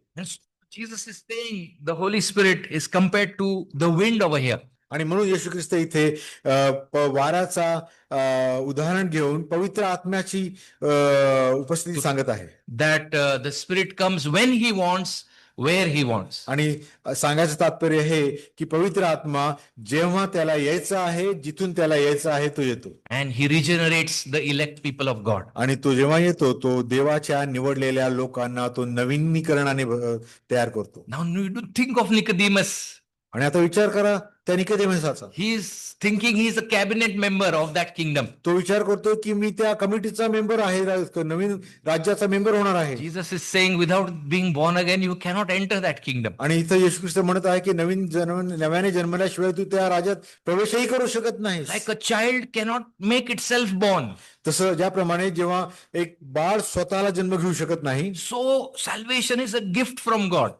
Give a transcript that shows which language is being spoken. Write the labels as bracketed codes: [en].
[en] And so Jesus is saying the Holy Spirit is compared to the wind over here. [mr] आणि म्हणून येशू ख्रिस्त इथे वाराचा उदाहरण घेऊन पवित्र आत्म्याची उपस्थिती सांगत आहे. [en] That the Spirit comes when he wants, where he wants. [mr] आणि सांगायचं तात्पर्य हे की पवित्र आत्मा जेव्हा त्याला यायचं आहे, जिथून त्याला यायचं आहे तो येतो. [en] And he regenerates the elect people of God. [mr] आणि तो जेव्हा येतो तो देवाच्या निवडलेल्या लोकांना तो नवीनीकरणाने तयार करतो. [en] Now you do think of Nicodemus. [mr] आणि आता विचार करा त्या निकोदेमसाचा. [en] He is thinking he is a cabinet member of that kingdom. [mr] तो विचार करतो की मी त्या कमिटीचा मेंबर आहे, नवीन राज्याचा मेंबर होणार आहे. [en] Jesus is saying without being born again you cannot enter that kingdom. [mr] आणि इथं येशू ख्रिस्त म्हणत आहे की नव्याने जन्मल्याशिवाय तू त्या राज्यात प्रवेशही करू शकत नाही. [en] Like a child cannot make itself born. [mr] तसं ज्याप्रमाणे जेव्हा एक बाळ स्वतःला जन्म घेऊ शकत नाही, [en] So salvation is a gift from God.